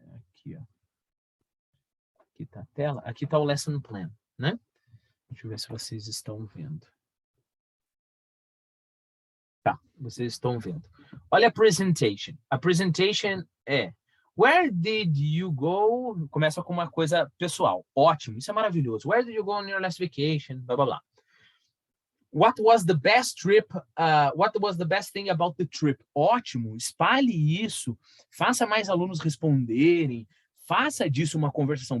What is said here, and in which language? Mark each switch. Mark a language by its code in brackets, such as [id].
[pt] Aqui, ó. Aqui está a tela, aqui está o lesson plan, né? Deixa eu ver se vocês estão vendo. Tá, vocês estão vendo. Olha a presentation. A presentation é [en] Where did you go? [pt] Começa com uma coisa pessoal. Ótimo, isso é maravilhoso. [en] Where did you go on your last vacation? Blá, blá, blá. What was the best trip? What was the best thing about the trip? [pt] Ótimo, espalhe isso. Faça mais alunos responderem. Faça disso uma conversação.